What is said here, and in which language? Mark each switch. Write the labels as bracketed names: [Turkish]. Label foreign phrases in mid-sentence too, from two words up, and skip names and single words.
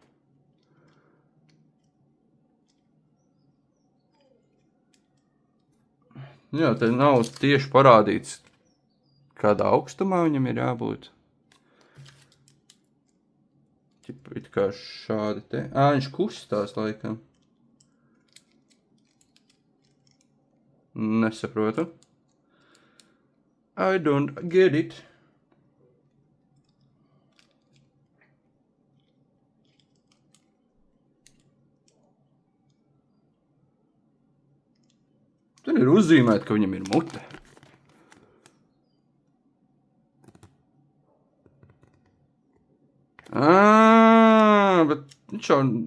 [Latvian] Jā, te nav tieši parādīts, kādā augstumā viņam ir jābūt. It kā šādi te. Viņš kustās laikam. Nesaprotu. [English] I don't get it. [Latvian] Tur ir uzzīmēt, ka viņam ir mute. Bet viņš jau...